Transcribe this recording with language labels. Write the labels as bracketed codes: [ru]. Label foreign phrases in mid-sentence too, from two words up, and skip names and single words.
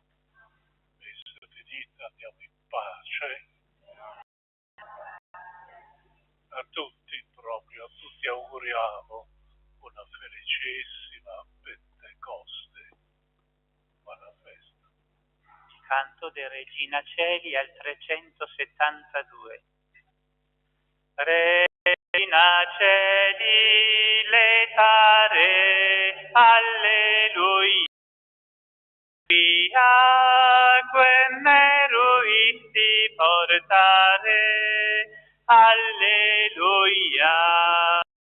[it] Messa finita, andiamo in pace. A tutti auguriamo una felicissima Pentecoste. Buona festa. Canto de Regina Celi al 372. [la] Regina Celi letare, alleluia. Quem meruisti portare, alleluia.